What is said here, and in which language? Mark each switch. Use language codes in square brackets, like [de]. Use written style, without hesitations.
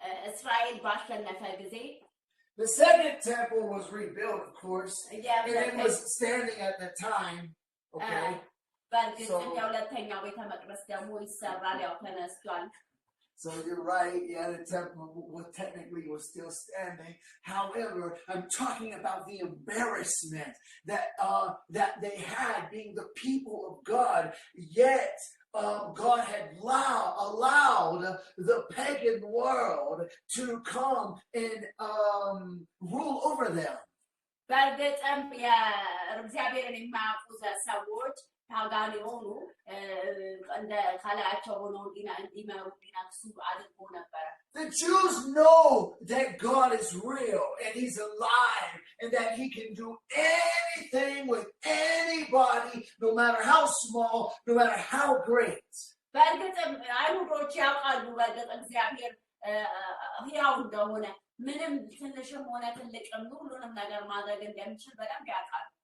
[am] Israel ባሸነፈ ጊዜ [en] the second temple was rebuilt, of course, and it was standing at the time. Okay. [am] በእርግጥም የሁለተኛው ቤተ መቅደስ ደግሞ ይሰራል ያው ተነስቷል. [en] So you're right, yeah, the temple technically was still standing. However, I'm talking about the embarrassment that they had being the people of God, yet God had allowed the pagan world to come and rule over them. [am] በእርግጥም የእግዚአብሔርን የማያውቁ ሰዎች ታጋን የሆኑ እንደ ካላቸው ሆነው እንዲመሩ እንዲነግሱ አድርጎ ነበረ. [en] The Jews know that God is real and he's alive and that he can do anything with anybody, no matter how small, no matter how great. [am] በእርግጥም አይሁዶች ያውቃሉ በእርግጥ እግዚአብሔር ሕያው እንደሆነ ምንም ትንሽም ሆነ ትልቅም ሁሉንም ነገር ማድረግ እንደሚችል በደንብ ያውቃሉ.